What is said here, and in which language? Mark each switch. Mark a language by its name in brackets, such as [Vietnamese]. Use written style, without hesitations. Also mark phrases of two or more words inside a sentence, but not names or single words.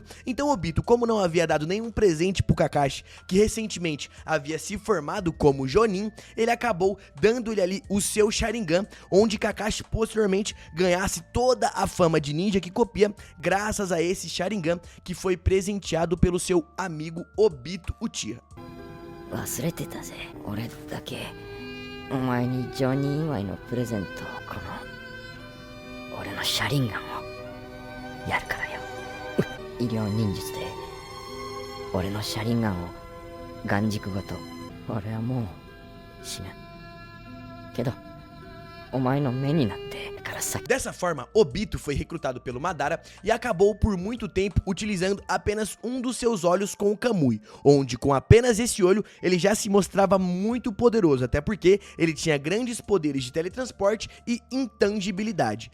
[Portuguese] Então Obito, como não havia dado nenhum presente pro Kakashi, que recentemente havia se formado como Jonin, ele acabou dando-lhe ali o seu Sharingan, onde Kakashi posteriormente ganhasse toda a fama de ninja que copia, graças a esse Sharingan que foi presenteado pelo seu amigo Obito Uchiha. [Japanese] 忘れてたぜ。俺だけお前にジョニー祝いのプレゼントをこの俺のシャリンガンをやるからよ。医療忍術で俺のシャリンガンを眼軸ごと俺はもう死ぬけどお前の目になって [Portuguese] Dessa forma, Obito foi recrutado pelo Madara e acabou por muito tempo utilizando apenas um dos seus olhos com o Kamui, onde com apenas esse olho ele já se mostrava muito poderoso, até porque ele tinha grandes poderes de teletransporte e intangibilidade.